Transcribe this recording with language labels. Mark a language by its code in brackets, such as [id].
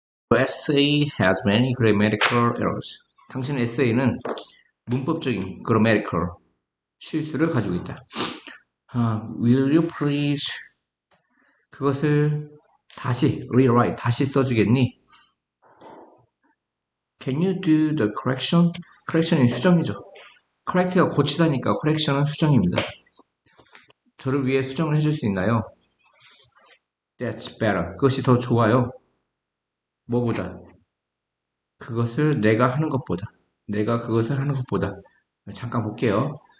[en] Your essay has many grammatical errors. [ko] 당신의 에세이는 문법적인 grammatical 실수를 가지고 있다. [en] Will you please [ko] 그것을 다시 rewrite 다시 써주겠니? [en] Can you do the correction? [ko] correction이 수정이죠. correct가 고치다니까 correction은 수정입니다. 저를 위해 수정을 해줄 수 있나요? [en] That's better. [ko] 그것이 더 좋아요. 뭐보다? 그것을 내가 하는 것보다. 내가 그것을 하는 것보다. 잠깐 볼게요.